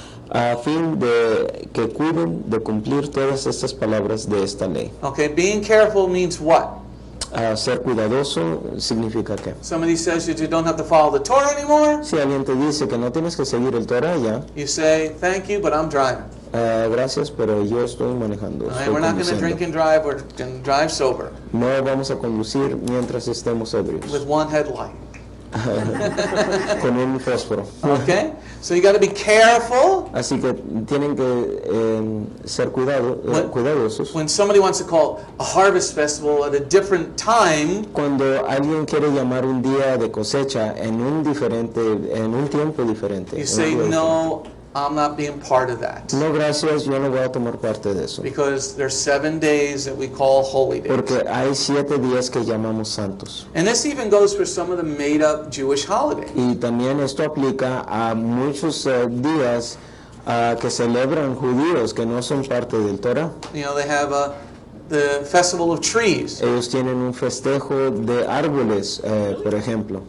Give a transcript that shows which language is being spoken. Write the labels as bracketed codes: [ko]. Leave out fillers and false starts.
[es] A fin de que cuiden de cumplir todas estas palabras de esta ley. [en] Okay, being careful means what? [es] Ser cuidadoso significa que. [en] Somebody says that you don't have to follow the Torah anymore. [es] Si alguien te dice que no tienes que seguir el Torah ya. [en] You say, "Thank you, but I'm driving." [es] Gracias, pero yo estoy manejando. [en] Right, we're not going to drink and drive. We're going to drive sober. [es] No vamos a conducir mientras estemos ebrios. [en] With one headlight. [es] Con un fósforo. [en] Okay, so you got to be careful. [es] Así que tienen que ser cuidadosos. [en] When somebody wants to call a harvest festival at a different time, [es] cuando alguien quiere llamar un día de cosecha en un tiempo diferente, [en] you say, "No, I'm not being part of that." [es] No, gracias, yo no voy a tomar parte de eso. [en] Because there's 7 days that we call holy days. [es] Porque hay 7 días que llamamos santos. [en] And this even goes for some of the made-up Jewish holidays. [es] Y también esto aplica a muchos días que celebran judíos que no son parte del Torah. [en] You know, they have the festival of trees. [es] Ellos tienen un festejo de árboles, por ejemplo.